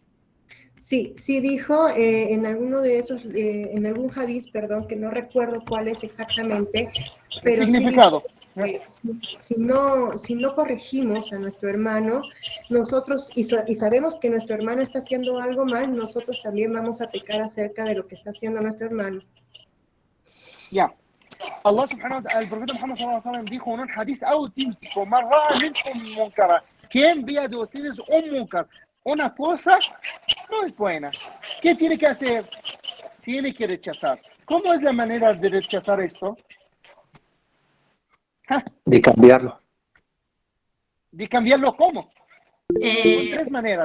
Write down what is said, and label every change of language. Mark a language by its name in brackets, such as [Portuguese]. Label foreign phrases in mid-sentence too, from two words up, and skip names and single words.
[Spanish] Sí dijo en alguno de esos, en algún hadiz, perdón, que no recuerdo cuál es exactamente, pero el significado. Sí si no corregimos a nuestro hermano, nosotros, y sabemos que nuestro hermano está haciendo algo mal, nosotros también vamos a pecar acerca de lo que está haciendo nuestro hermano. [Arabic] Ya. الله سبحانه وتعالى, [Spanish] el profeta Muhammad [Arabic] صلى الله عليه وسلم [Spanish] dijo en un hadith auténtico, [Arabic] من رأى منكم منكرا, [Spanish] quien vea de ustedes un munkar, una cosa no es buena, ¿qué tiene que hacer? Tiene que rechazar. ¿Cómo es la manera de rechazar esto? De cambiarlo. ¿De cambiarlo cómo? Con tres maneras.